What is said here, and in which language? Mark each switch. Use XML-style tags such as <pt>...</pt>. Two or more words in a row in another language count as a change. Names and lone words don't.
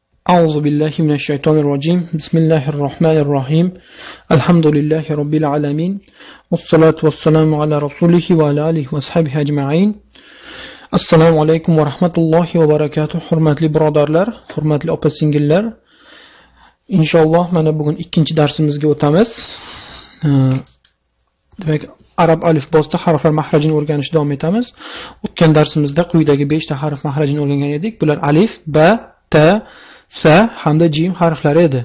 <ar>أعوذ بالله من الشيطان الرجيم بسم الله الرحمن الرحيم الحمد لله رب العالمين والصلاة والسلام على رسوله وعلى آله وصحبه أجمعين السلام عليكم ورحمة الله وبركاته</ar> <uz>hurmatli birodarlar, hurmatli opa-singillar. Inshaalloh mana bugun ikkinchi darsimizga o'tamiz. Demak, arab alifbosida harflar mahrajini o'rganishda davom etamiz. O'tgan darsimizda quyidagi 5 ta harf mahrajini o'rgangan edik. Bular alif, ba, ta, sa hamda jim harflari edi.</uz>